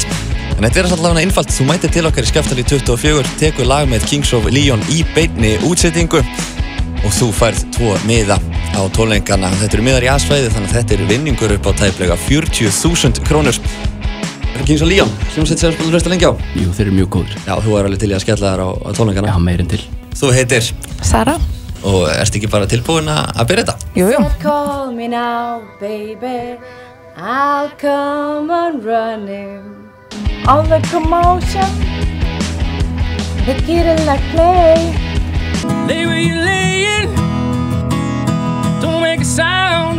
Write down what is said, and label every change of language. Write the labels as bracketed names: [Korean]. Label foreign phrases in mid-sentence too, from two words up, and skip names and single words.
[Icelandic] En þetta allavega einfalt, þú mætir til okkar í Skaftali 24, tekur lag með Kings of Leon í beinni útsettingu og þú færð 2 miða á tónleikana. Þetta miðar í A-svæði þannig að þetta vinningur upp á tæplega 40.000 krónur. Kings of Leon, hljómsveit sem þú hlusta lengi á? Jú, þeir eru mjög góðir. Já, þú alveg til í að skella þær á tónleikana? Já, meirinn til. Þú heitir? Sara. Og erst ekki bara tilbúin að byrja þetta? Jú. [English] Call me now, baby. I'll come on running. All the commotion, they get it like play. Lay where you're laying, don't make a sound.